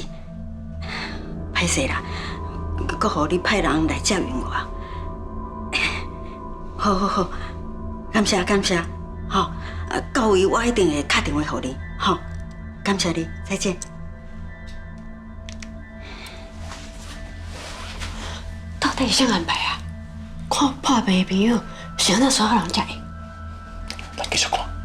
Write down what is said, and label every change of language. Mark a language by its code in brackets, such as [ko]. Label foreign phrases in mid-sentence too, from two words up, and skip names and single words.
[nan] 歹势啦，搁互你派人来接应我。好，感谢，好，到位我一定会打电话互你，好，感谢你，再见。到底是啥安排啊？看破病的朋友是安怎所有人接应？来继续看。